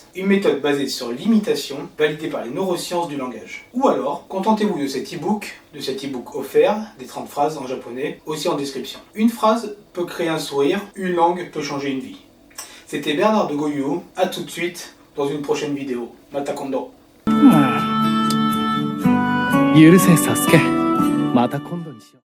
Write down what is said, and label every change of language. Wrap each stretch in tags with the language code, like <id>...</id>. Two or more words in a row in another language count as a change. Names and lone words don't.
<fr>Une méthode basée sur l'imitation, validée par les neurosciences du langage. Ou alors, contentez-vous de cet e-book offert, des 30 phrases en japonais, aussi en description. Une phrase peut créer un sourire, une langue peut changer une vie. C'était Bernard de Goyou, à tout de suite dans une prochaine vidéo.</fr> <ja>また今度. 許せサスケまた今度にしよう</ja>